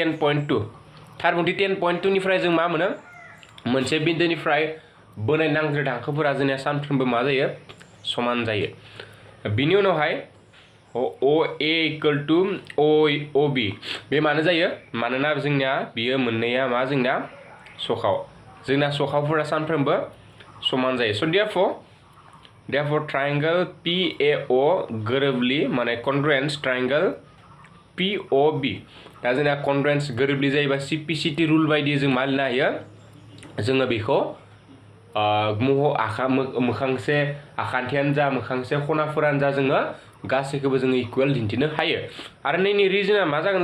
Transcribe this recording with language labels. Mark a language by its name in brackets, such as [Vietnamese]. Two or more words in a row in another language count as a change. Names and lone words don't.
[Bodo] 10.2 निफ्राय जों मा मोनो मोनसे बिन्दोनिफ्राय बोनाय नांज्रेद हांखोफोरा जोंनिया सानफ्रोमबो मा जायो समान जायो बिनि उनावहाय OA [English] equal to [Bodo] OB बे मानो जायो मानोना जोंनिया बियो मोननैया मा जोंना सखावफोरा सानफ्रोमबो समान जायो [English] so therefore triangle PAO [Bodo] गोरोबलि माने [English] congruence triangle [Bodo] POB दा जोंना congruence गोरोबलि जायोबा CPCT रुल बायदि जों मा लिरनो हायो जोङो बेखौ मोखांसे आखान्थियानो जा मोखांसे खनाफोरानो जा जोङो गासैखौबो जोङो इकुवेल दिन्थिनो हायो आरो नैनि रिजोना मा जागोन